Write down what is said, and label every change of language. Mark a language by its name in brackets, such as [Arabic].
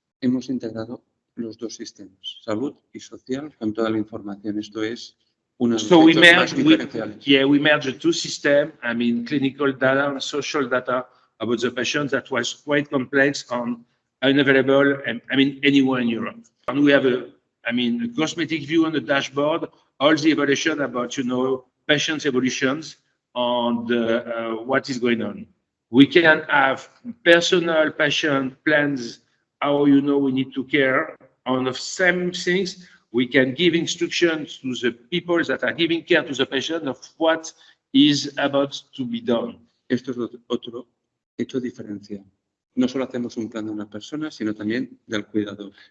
[Spanish] Hemos integrado los dos sistemas, salud y social, con toda la información. Esto es una de las más diferenciales. [English] We merged the two systems, I mean, clinical data and social data about the patients that was quite complex and unavailable, I mean, anywhere in Europe. And we have a cosmetic view on the dashboard, all the evolution about, you know, patients' evolutions and what is going on. We can have personal patient plans, how we need to care on the same things. We can give instructions to the people that are giving care to the patient of what is about to be done. [Spanish] Esto es otro hecho diferencial. No solo hacemos un plan de una persona, sino también del cuidador.